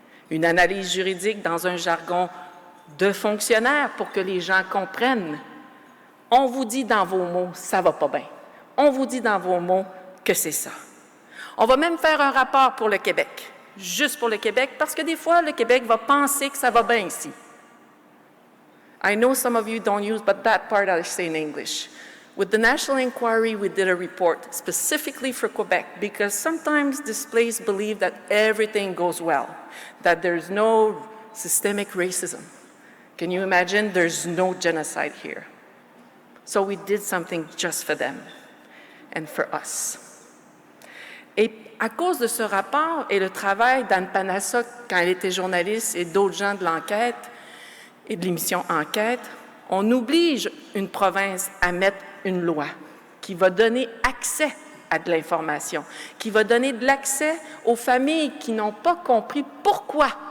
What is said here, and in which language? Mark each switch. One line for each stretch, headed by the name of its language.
French: Une analyse juridique dans un jargon de fonctionnaire pour que les gens comprennent. On vous dit dans vos mots, ça va pas bien. On vous dit dans vos mots que c'est ça. On va même faire un rapport pour le Québec, juste pour le Québec, parce que des fois, le Québec va penser que ça va bien ici.
English: I know some of you don't use, but that part I'll say in English. With the National Inquiry, we did a report specifically for Quebec because sometimes displaced believe that everything goes well, that there's no systemic racism. Can you imagine? There's no genocide here. So we did something just for them and for us.
French: Et à cause de ce rapport et le travail d'Anne Panassa quand elle était journaliste et d'autres gens de l'enquête et de l'émission Enquête, on oblige une province à mettre une loi qui va donner accès à de l'information, qui va donner de l'accès aux familles qui n'ont pas compris pourquoi